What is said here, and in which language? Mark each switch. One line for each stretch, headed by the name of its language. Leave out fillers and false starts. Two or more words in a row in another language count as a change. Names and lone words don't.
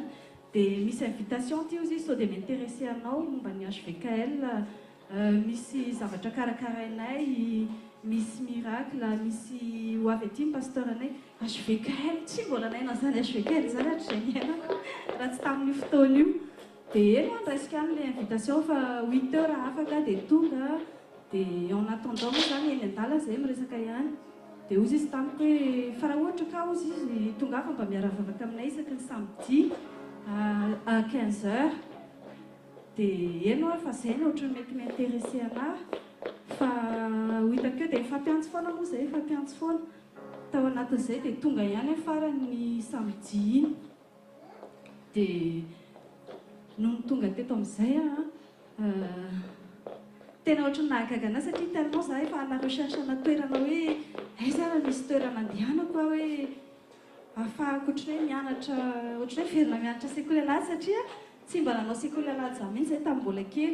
Malagasy: Dia misy invitation ty izy sao dia m'intéressé anao momba ny HVKL, misy zavatra karakarainay, misy miracle, misy ho avy aty ny pasteurnay. HVKL tsy mbola naina an'izany HVKL zany hatrizay niainako raha tsy tamin'io fotoana io. Dia eny andresika any le invitation fa 8 heures afaka dia tonga. Dia
French: en attendant
Malagasy: moa zany eny an-dala zay miresaka ihany. Dia ozy izy tamiko hoe fa raha ohatra ka ozy izy tonga fa mba miaravavaka aminay isaky ny
French: samedi à 15 heures.
Malagasy: Dia eno fa zay ny ohatran'ny mety m'intéressé anahy fa ho hitako eo dia fampiantso foana moa zay fampiantso foana tao anatin'izay dia tonga ihany farany samedi iny. Dia no tonga teto amin'izay tena ohatrany nahagaga anahy satria tellement zaho efa ala recherche ana toerana hoe aiza raha misy toerana andehanako hoe ahafahako ohatrany hoe mianatra ohatrany hoe verina mianatra sekoly alady satria tsy mba nanao sekoly alady za mihitsy zay tamin'ny mbola kely.